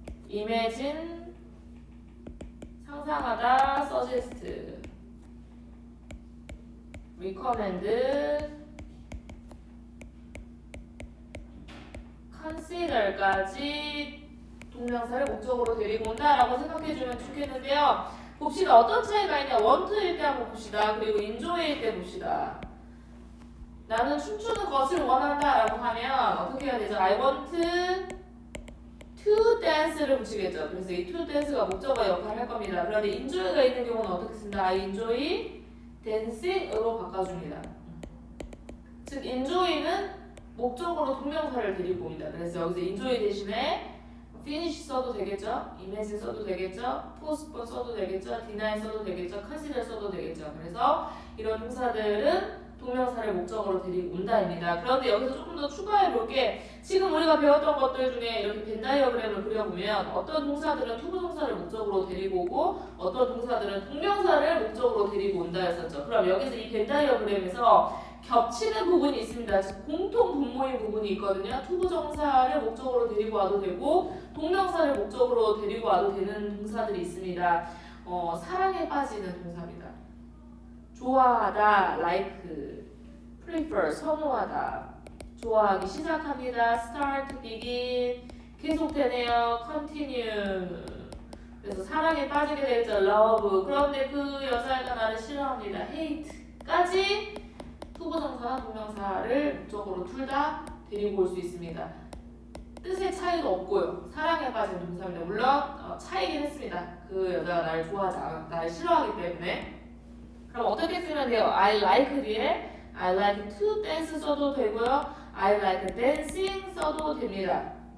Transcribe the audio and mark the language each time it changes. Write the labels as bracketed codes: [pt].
[ko] imagine, 상상하다, suggest, recommend, consider까지 동명사를 목적으로 데리고 온다라고 생각해주면 좋겠는데요. 봅시다. 어떤 차이가 있냐. want일 때 한번 봅시다. 그리고 enjoy일 때 봅시다. 나는 춤추는 것을 원한다라고 하면 어떻게 해야 되죠? [en] I want to dance를 [ko] 붙이겠죠. 그래서 이 to dance가 목적어 역할을 할 겁니다. 그런데 enjoy가 있는 경우는 어떻게 쓴다? [en] I enjoy dancing으로 [ko] 바꿔줍니다. 즉 enjoy는 목적으로 동명사를 데리고 옵니다. 그래서 여기서 enjoy 대신에 finish 써도 되겠죠? imagine 써도 되겠죠? postpone 써도 되겠죠? deny 써도 되겠죠? consider 써도 되겠죠? 그래서 이런 동사들은 동명사를 목적으로 데리고 온다입니다. 그런데 여기서 조금 더 추가해 볼 게 지금 우리가 배웠던 것들 중에 이렇게 벤 다이어그램을 그려보면 어떤 동사들은 투부정사를 목적으로 데리고 오고 어떤 동사들은 동명사를 목적으로 데리고 온다였었죠. 그럼 여기서 이 벤 다이어그램에서 겹치는 부분이 있습니다. 즉 공통 분모인 부분이 있거든요. 투부정사를 목적으로 데리고 와도 되고 동명사를 목적으로 데리고 와도 되는 동사들이 있습니다. 사랑에 빠지는 동사입니다. 좋아하다, like, prefer, 선호하다, 좋아하기 시작합니다. start, begin, 계속되네요. [en] continue. [ko] 그래서 사랑에 빠지게 되죠. [en] love. [ko] 그런데 그 여자애가 나를 싫어합니다. hate까지 투부정사, 동명사를 목적으로 둘 다 데리고 올 수 있습니다. 뜻의 차이도 없고요. 사랑에 빠진 동사입니다. 물론 차이긴 했습니다. 그 여자가 나를 좋아하지 않아, 나를 싫어하기 때문에. 그럼 어떻게 쓰면 돼요? [en] I like [ko] 뒤에 [en] I like to dance [ko] 써도 되고요. [en] I like dancing [ko] 써도 됩니다.